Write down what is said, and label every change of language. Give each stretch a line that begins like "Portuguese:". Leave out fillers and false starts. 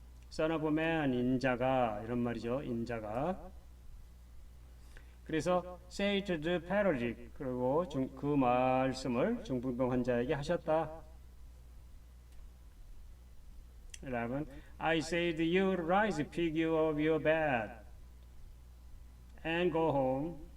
English: Son of Man,
Korean: 인자가 이런 말이죠. 인자가. 그래서
English: say to the paralytic.
Korean: 그리고 그 말씀을 중풍병 환자에게 하셨다. 11.
English: I say to you, rise, pick you up your bed, and go home.